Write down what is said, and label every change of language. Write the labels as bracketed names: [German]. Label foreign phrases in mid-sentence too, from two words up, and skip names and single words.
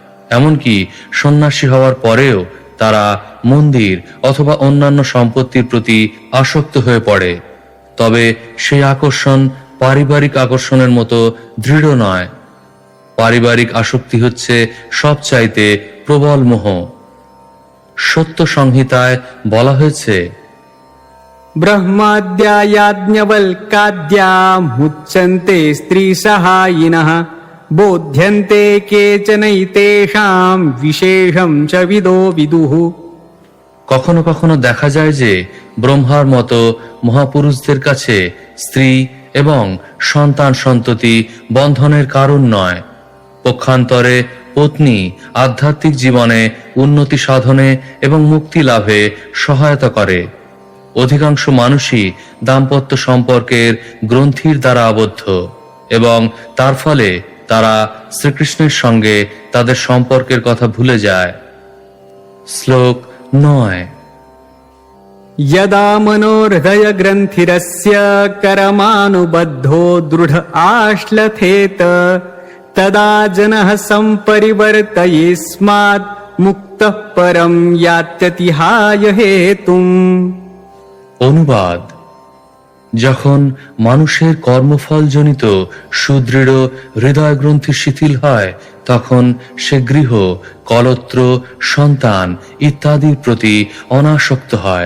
[Bangla] এমনকি সন্ন্যাসী হওয়ার পরেও তারা মন্দির অথবা অন্যান্য সম্পত্তির প্রতি আসক্ত হয়ে পড়ে, তবে সেই আকর্ষণ পারিবারিক আকর্ষণের মতো দৃঢ় নয়। পারিবারিক আসক্তি হচ্ছে সবচাইতে প্রবল মোহ। সত্য সংহিতায় বলা হয়েছে, [Sanskrit] ब्रह्माद्या याज्ञवल्काद्या मुच्यन्ते स्त्रीसहायिनः बोध्यन्ते केचनैतेषां विशेषं च विदो विदुः। [Bangla] কখনো কখনো দেখা যায় যে ব্রহ্মার মতো মহাপুরুষদের কাছে স্ত্রী এবং সন্তান সন্ততি বন্ধনের কারণ নয়, পক্ষান্তরে পত্নী আধ্যাত্মিক জীবনে উন্নতি সাধনে এবং মুক্তি লাভে সহায়তা করে। অধিকাংশ মানুষই দাম্পত্য সম্পর্কের গ্রন্থির দ্বারা আবদ্ধ এবং তার ফলে তারা শ্রীকৃষ্ণের সঙ্গে তাদের সম্পর্কের কথা ভুলে যায়। শ্লোক 9। [Sanskrit] यदा मनोहृदयग्रन्थिरस्य करमानुबद्धो दृढ आश्लथेत तदा जनः सम्परिवर्तयेस्मात् मुक्तः परं यात्यतिहाय हेतुम्। [Bangla] অনুবাদ: যখন মানুষের কর্মফলজনিত সুদৃঢ় হৃদয় গ্রন্থি শিথিল হয়, তখন সে গৃহ, কলত্র, সন্তান ইত্যাদির প্রতি অনাসক্ত হয়।